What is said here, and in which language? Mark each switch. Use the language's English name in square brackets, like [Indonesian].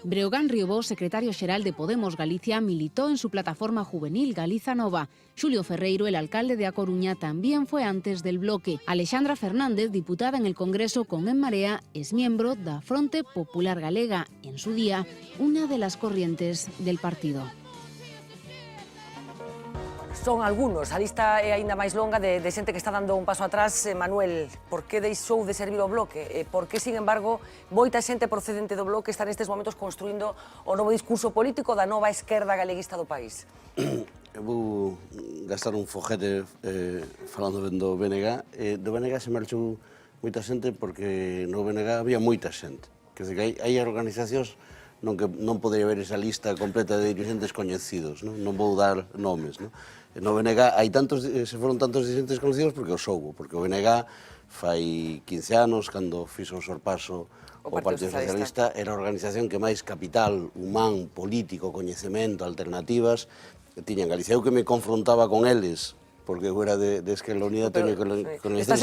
[Spanish] Breogán Riobó, secretario xeral de Podemos Galicia, militó en su plataforma juvenil Galiza Nova. Xulio Ferreiro, el alcalde de A Coruña, también fue antes del bloque. Alexandra Fernández, diputada en el Congreso con En Marea, es miembro da Fronte Popular Galega, en su día una de las corrientes del partido. Son algunos, [Galician] a lista é aínda máis longa de xente que está dando un paso atrás. Manuel, por que deixou de servir o bloque? Por que, sin embargo, moita xente procedente do bloque está nestes momentos construindo o novo discurso político da nova esquerda galeguista do país? Eu vou gastar un foguete falando ben do BNG. Do BNG se marchou moita xente porque no BNG había moita xente. Quer dizer, que hai organizacións non podería haber esa lista completa de dirigentes coñecidos, non vou dar nomes. No BNG se foron tantos dirigentes coñecidos porque os houbo, porque o BNG fai 15 anos, cando fixo o sorpaso o Partido Socialista, era a organización que máis capital humán, político, coñecemento, alternativas tiña en Galicia. Eu que me confrontaba con eles, porque eu era de Esquerda Unida, teño que coñecer...